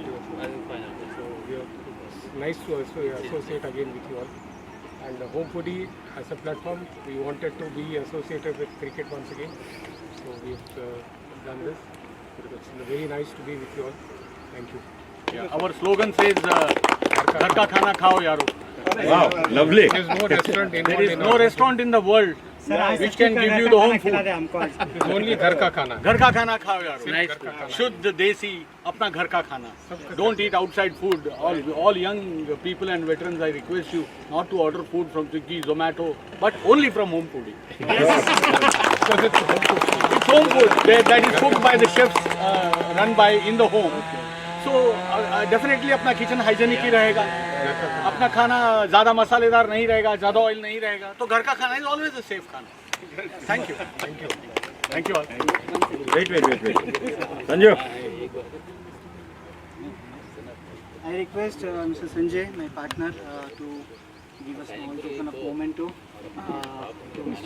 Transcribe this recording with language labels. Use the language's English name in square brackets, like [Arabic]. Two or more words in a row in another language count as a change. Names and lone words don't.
[English] So it's nice to also associate again with you all. And Home Foodie as a platform, we wanted to be associated with cricket once again. So we've done this. It's very nice to be with you all. Thank you. Yeah, our slogan says, [Hindi] "घर का खाना खाओ यारो." [English] Wow, lovely. There is no restaurant There involved is in no our restaurant in the world which can give you the home food. It is only [Hindi] घर का खाना. घर का खाना खाओ यारो. घर का खाना. शुद्ध देसी, अपना घर का खाना. [English] Don't eat outside food. All young people and veterans, I request you not to order food from Swiggy, Zomato, but only from Home Foodie. Because it's home cooked. It's home food that is cooked by the chefs, run by in the home. So definitely [Hindi] अपना किचन हाइजेनिक ही रहेगा. अपना खाना ज़्यादा मसालेदार नहीं रहेगा, ज़्यादा ऑयल नहीं रहेगा. तो घर का खाना [English] is always a safe खाना. Thank you. Thank you. Thank you all. Wait. Sanju. I request Mr. Sanjay, my partner, to give a small token of memento to Mr.